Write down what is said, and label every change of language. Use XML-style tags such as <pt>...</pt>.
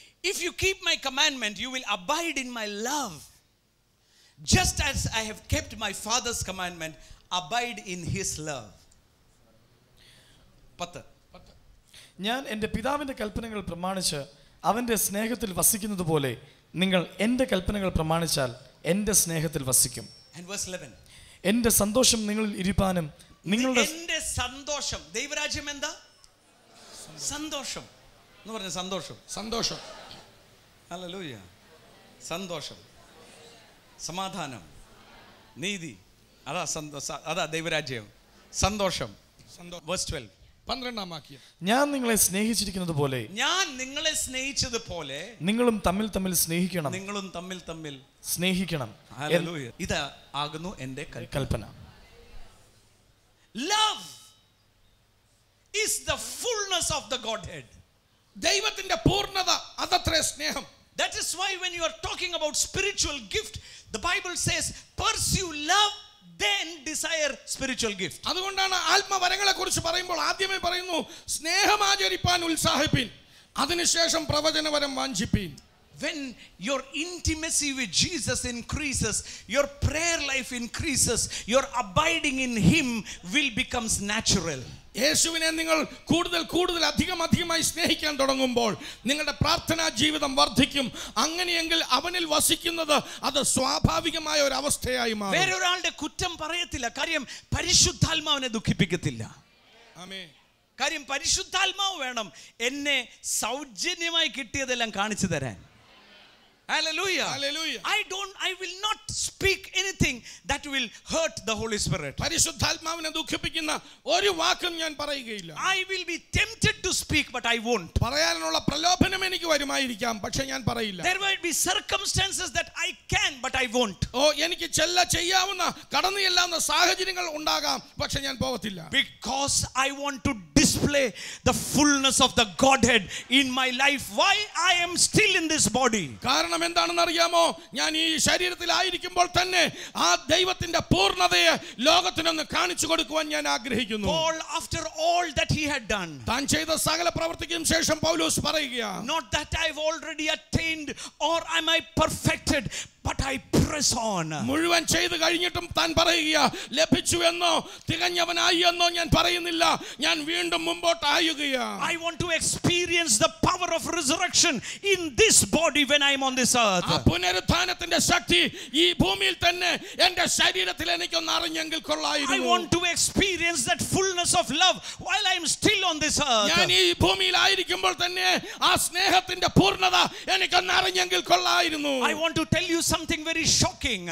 <en>If you keep my commandment, you will abide in my love. Just as I have kept my Father's commandment, abide in his love. 10.</en> <ml>ഞാൻ എൻ്റെ പിതാവിൻ്റെ കൽപ്പനകൾ പ്രമാണിച്ച് അവൻ്റെ സ്നേഹത്തിൽ വസിക്കുന്നത് പോലെ നിങ്ങൾ എൻ്റെ കൽപ്പനകൾ പ്രമാണിച്ചാൽ എൻ്റെ സ്നേഹത്തിൽ വസിക്കും.</ml> <en>And verse 11.</en> <ml>എൻ്റെ സന്തോഷം നിങ്ങളിൽ ഇരിപ്പാനും നിങ്ങളുടെ എൻ്റെ സന്തോഷം. ദൈവരാജ്യം എന്താ? സന്തോഷം എന്ന് പറഞ്ഞ സന്തോഷം. സന്തോഷം. ഹല്ലേലൂയ. സന്തോഷം, സമാധാനം, നീതി, അതാ ദൈവരാജ്യം. സന്തോഷം.</ml> <en>Verse 12.</en> <ml>12ാം വാക്യം. ഞാൻ നിങ്ങളെ സ്നേഹിച്ചിരിക്കുന്നത് പോലെ ഞാൻ നിങ്ങളെ സ്നേഹിച്ചതുപോലെ നിങ്ങളും തമ്മിൽ തമ്മിൽ സ്നേഹിക്കണം. നിങ്ങളും തമ്മിൽ തമ്മിൽ സ്നേഹിക്കണം. ഹല്ലേലൂയ. ഇത് ആകുന്നു എൻ്റെ കൽപ്പന.</ml> <en>Love is the fullness of the Godhead.</en> <ml>ദൈവത്തിന്റെ പൂർണ്ണത അതത്രേ സ്നേഹം.</ml> <en>That is why when you are talking about spiritual gift, the Bible says pursue love, then desire spiritual gift.</en> <ml>അതുകൊണ്ടാണ് ആത്മവരങ്ങളെ കുറിച്ച് പറയുമ്പോൾ ആദ്യമേ പറയുന്നു സ്നേഹമാചരിപ്പാൻ ഉത്സാഹിപ്പിൻ, അതിനുശേഷം പ്രവചനവരം വാഞ്ചിപ്പിൻ.</ml> <en>When your intimacy with Jesus increases, your prayer life increases, your abiding in him will becomes natural.</en> <ml>യേശുവിനെ നിങ്ങൾ കൂടുതൽ കൂടുതൽ അധികമായി സ്നേഹിക്കാൻ തുടങ്ങുമ്പോൾ നിങ്ങളുടെ പ്രാർത്ഥനാ ജീവിതം വർദ്ധിക്കും. അങ്ങനെയെങ്കിൽ അവനിൽ വസിക്കുന്നത് അത് സ്വാഭാവികമായ ഒരു അവസ്ഥയായി മാറും. വേറൊരാളുടെ കുറ്റം പറയത്തില്ല, കാര്യം പരിശുദ്ധാത്മാവിനെ ദുഃഖിപ്പിക്കത്തില്ല. ആമേൻ. കാര്യം പരിശുദ്ധാത്മാവ് വേണം എന്നെ സൗജന്യമായി കിട്ടിയതെല്ലാം കാണിച്ചു തരാൻ.</ml> <en>Hallelujah. Hallelujah. I will not speak anything that will hurt the Holy Spirit.</en> <ml>പരിശുദ്ധാത്മാവിനെ ദുഃഖിപ്പിക്കുന്ന ഒരു വാക്കും ഞാൻ പറയുകയില്ല.</ml> <en>I will be tempted to speak but I won't.</en> <ml>പറയാനുള്ള പ്രലോഭനം എനിക്ക് വരുമായിരിക്കാം, പക്ഷേ ഞാൻ പറയില്ല.</ml> <en>There might be circumstances that I can but I won't.</en> <ml>എനിക്ക് ചെയ്യാവുന്ന കടന്നു ചെല്ലാവുന്ന സാഹചര്യങ്ങൾ ഉണ്ടാകാം, പക്ഷേ ഞാൻ പോകത്തില്ല.</ml> <en>Because I want to display the fullness of the Godhead in my life. Why I am still in this body?</en> <ml>കാരണം എന്താണെന്ന് അറിയാമോ? ഞാൻ ഈ ശരീരത്തിലായിരിക്കുമ്പോൾ തന്നെ ആ ദൈവത്തിന്റെ പൂർണ്ണതയെ ലോകത്തിനൊന്ന് കാണിച്ചു കൊടുക്കുവാൻ ഞാൻ ആഗ്രഹിക്കുന്നു.</ml> <en>Paul, after all that he had done,</en> <ml>താൻ ചെയ്ത സകല പ്രവൃത്തിക്കും ശേഷം പൗലോസ് പറയുകയാണ്,</ml> <en>not that I've already attained or am I perfected, but I press on.</en> <ml>മുഴുവൻ ചെയ്തു കഴിഞ്ഞിട്ടും താൻ പറയുക, ലഭിച്ചു എന്നോ തികഞ്ഞവനായി എന്നോ ഞാൻ പറയുന്നില്ല, ഞാൻ വീണ്ടും മുമ്പോട്ട് ആയുകയാ.</ml> <en>I want to experience the power of resurrection in this body when I am on this earth.</en> <ml>ആ പുനരുത്ഥാനത്തിന്റെ ശക്തി ഈ ഭൂമിയിൽ തന്നെ എന്റെ ശരീരത്തിൽ എനിക്കൊന്ന് അറിഞ്ഞെങ്കിൽ</ml> <en>I</en> <ml>കൊള്ളായിരുന്നു.</ml> <en>want to experience that fullness of love while I am still on this earth.</en> <ml>ഞാൻ ഈ ഭൂമിയിൽ ആയിരിക്കുമ്പോൾ തന്നെ ആ സ്നേഹത്തിന്റെ പൂർണ്ണത എനിക്കൊന്ന് അറിഞ്ഞെങ്കിൽ കൊള്ളായിരുന്നു.</ml> <en>I want to tell you something very shocking.</en>